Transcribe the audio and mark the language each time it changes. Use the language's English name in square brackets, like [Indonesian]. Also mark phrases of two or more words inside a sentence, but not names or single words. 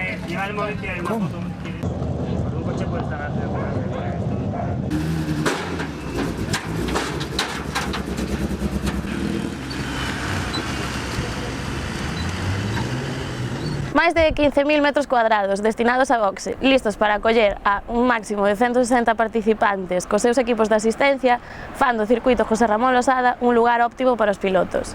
[Spanish] Llega el momento y hay una foto. Un coche puede estar hacia atrás. [Galician] Máis de 15.000 metros cuadrados destinados a boxe, listos para acoller a un máximo de 160 participantes cos seus equipos de asistencia, fan do circuito José Ramón Losada un lugar óptimo para os pilotos.